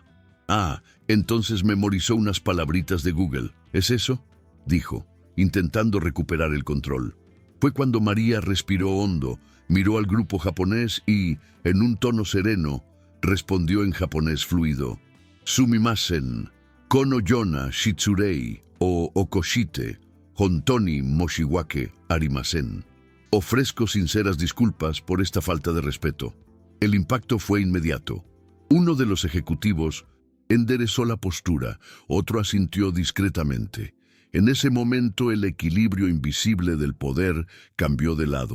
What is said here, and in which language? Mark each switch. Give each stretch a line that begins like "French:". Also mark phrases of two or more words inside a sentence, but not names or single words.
Spanish: «Ah, entonces memorizó unas palabritas de Google. ¿Es eso?», dijo, intentando recuperar el control. Fue cuando María respiró hondo, miró al grupo japonés y, en un tono sereno, respondió en japonés fluido.
Japanese: «すみません、このような失礼を起こして、本当に申し訳ありません».
Spanish: Ofrezco sinceras disculpas por esta falta de respeto. El impacto fue inmediato. Uno de los ejecutivos enderezó la postura, otro asintió discretamente. En ese momento el equilibrio invisible del poder cambió de lado.